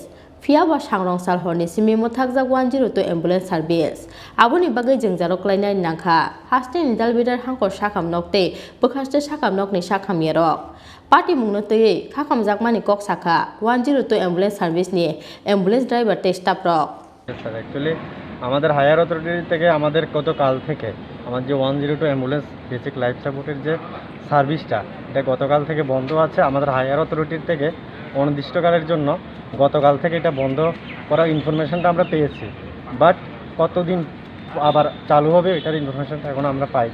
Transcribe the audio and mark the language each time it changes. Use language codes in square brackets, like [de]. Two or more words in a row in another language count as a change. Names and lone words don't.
[trp] Fiaba Sangrongsal Horni Simi Mwthakjak 102 [en] ambulance service. [trp] Abuni bagai Jwngjalo klainani nangkha. Hastini dalbidar Hangkhor Sakham nok tei Bwkhakste Sakham nokni Sakham yarok. Party mungno tei KHORANG mani kok saka 102 [en] ambulance service [trp] ni [en] ambulance driver [trp] tei staff rok. [bn] স্যার অ্যাকচুয়ালি আমাদের [en] higher authority [bn] থেকে আমাদের গতকাল থেকে আমার যে 102 অ্যাম্বুলেন্স [en] basic life support [bn] যে সার্ভিসটা এটা গতকাল থেকে বন্ধ আছে। আমাদের [en] higher authority [bn] থেকে অনির্দিষ্টকালের জন্য গতকাল থেকে এটা বন্ধ করার ইনফরমেশনটা আমরা পেয়েছি, বাট কতদিন আবার চালু হবে এটার ইনফরমেশনটা এখন আমরা পাই।